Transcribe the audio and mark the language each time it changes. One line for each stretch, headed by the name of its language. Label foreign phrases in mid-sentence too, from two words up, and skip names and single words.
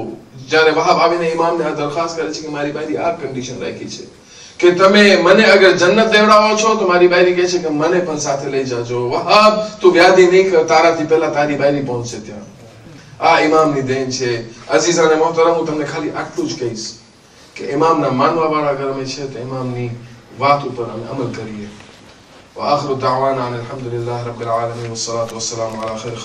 Gujarati: જ્યારે વહાબ આવીને ઇમામને આ દરખાસ્ત કરે છે કે મારી બાયરી આ કન્ડિશન રાખી છે કે તમે મને અગર જન્નત દેવડાવો છો તો મારી બાયરી કહે છે કે મને પણ સાથે લઈ જાજો. વહાબ તું વ્યાધિ નહીં કર, તારાથી પહેલા તારી બાયરી પહોંચશે ત્યાં. આ ઇમામની દેન છે. અઝીઝાને મોહતરમ, હું તમને ખાલી આટલું જ કહીશ કે ઇમામના માનવા વાળા ગરમે છે તો ઇમામની વાત ઉપર અમે અમલ કરીએ.
Arabic: وآخر دعوانا الحمد لله رب العالمين والصلاة والسلام على خير